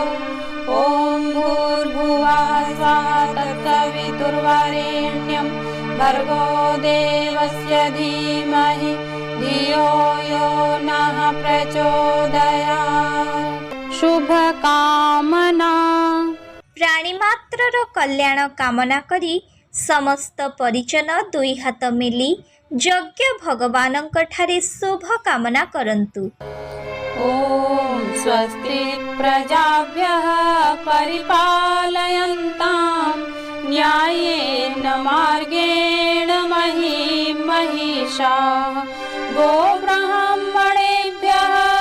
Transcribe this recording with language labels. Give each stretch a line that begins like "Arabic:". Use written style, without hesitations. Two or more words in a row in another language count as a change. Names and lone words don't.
Sanskrit: ॐ भूर्भुवः स्वः तत्सवितुर्वरेण्यं भर्गो देवस्य धीमहि धियो यो नः प्रचोदयात्। शुभकामना।
Odia: ପ୍ରାଣୀମାତ୍ରର କଲ୍ୟାଣ କାମନା କରି ସମସ୍ତ ପରିଜନ 2 ହାତ ମେଲି ଯଜ୍ଞ ଭଗବାନଙ୍କଠାରେ ଶୁଭ କାମନା କରନ୍ତୁ।
Sanskrit: ॐ स्वस्ति प्रजाभ्यः परिपालयन्तां न्यायेन मार्गेण महीं महिषाः। गोब्राह्मणेभ्यः